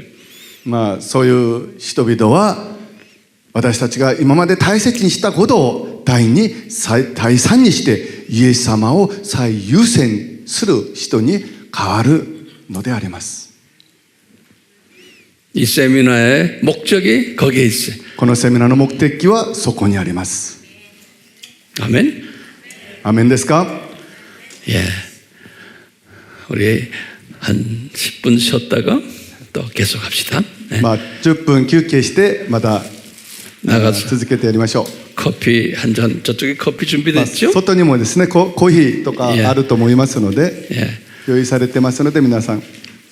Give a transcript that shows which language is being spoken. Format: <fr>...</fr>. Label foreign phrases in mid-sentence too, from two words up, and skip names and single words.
<ja>まあ、そういう人々は私たちが今まで大切にしたことを第3にしてイエス様を最優先する人に変わるのであります。</ja> <ko>이 세미나의 목적이 거기에 있어요.</ko> <ja>このセミナーの目的はそこにあります。</ja> <ko>아멘.</ko> <ja>アメンですか？</ja> <ko>예. 우리 한 10분 쉬었다가 또 계속합시다. 네.</ko> <ja>まあ、10分休憩してまた</ja> <ko>나가서</ko> <ja>続けてやりましょう。</ja> <ko>커피 한 잔, 저쪽에 커피</ko> <ja>まあ</ja> <ko>준비됐죠?</ko> <ja>外にもですねコーヒーとかあると思いますので、</ja> <ko>예.</ko> <ja>用意されてますので皆さん</ja>